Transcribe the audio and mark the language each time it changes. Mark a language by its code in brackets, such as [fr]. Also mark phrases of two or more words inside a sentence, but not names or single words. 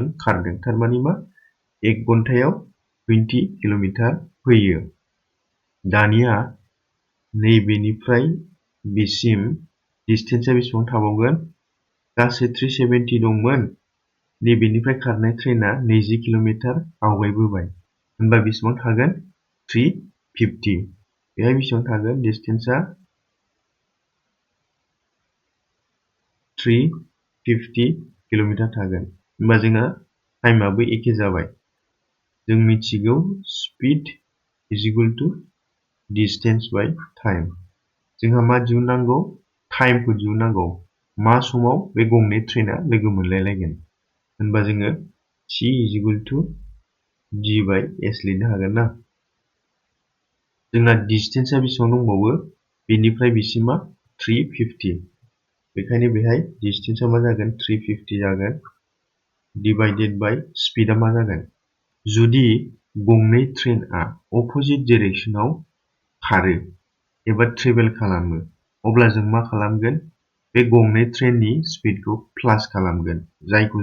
[brx] खारदों थारमाने मा 1 घन्टायाव 20 किल'मिटार फैयो दानिया नैबेनिफ्राय बेसिम डिस्टेन्सआ बेसेबां थाबावगोन गासै 370 दंमोन नैबेनिफ्राय खारनाय ट्रेनआ 20 किल'मिटार आवगायबोबाय होनबा बेसेबां थागोन 350 बेहाय बेसेबां थागोन डिस्टेन्सआ 350 किल'मिटार थागोन होनबा जोंहा टाइमाबो एखे जाबाय जों मिथिगौ स्पीड [en] is equal to distance by time [brx] जोंहा मा दिहुननांगौ टाइमखौ दिहुननांगौ मा समाव बे गंनै ट्रेनआ लोगो मोनलायलायगोन होनबा जोङो [en] c is equal to d by s [brx] लिरनो हागोन ना जोंना डिस्टेन्सआ बेसेबां दंबावो बेनिफ्राय बेसिमा 350 बेखायनो बेहाय डिस्टेन्सआ मा जागोन 350 जागोन [en] divided by speed [brx] मा जागोन जुदि गंनै ट्रेनआ [en] opposite direction [brx] खारो एबा ट्रेभेल खालामो अब्ला जों मा खालामगोन बे गंनै ट्रेननि स्पीडखौ प्लास खालामगोन जायखौ